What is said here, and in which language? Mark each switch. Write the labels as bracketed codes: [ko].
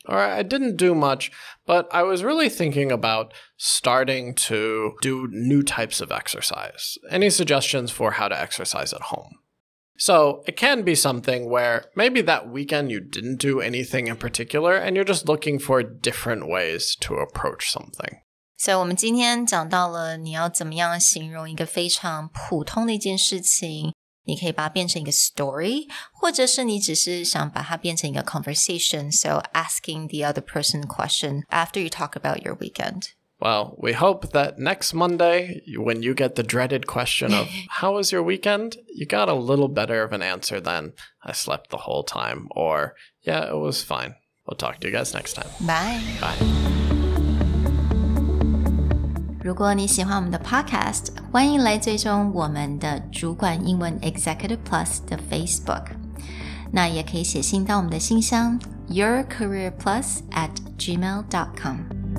[en] Or I didn't do much, but I was really thinking about starting to do new types of exercise. Any suggestions for how to exercise at home? So it can be something where maybe that weekend you didn't do anything in particular and you're just looking for different ways to approach something. [zh] So 我们今天讲到了你要怎么样形容一个非常普通的一件事情，你可以把它变成一个 story， 或者是你只是想把它变成一个 conversation, [en] so asking the other person a question after you talk about your weekend. Well, we hope that next Monday, when you get the dreaded question of, how was your weekend? You got a little better of an answer than, I slept the whole time, or, yeah, it was fine. We'll talk to you guys next time. Bye. Bye. [zh] 如果你喜欢我们的 podcast, 欢迎来追踪我们的主管英文 Executive Plus 的 Facebook. 那也可以写信到我们的信箱 yourcareerplus@gmail.com.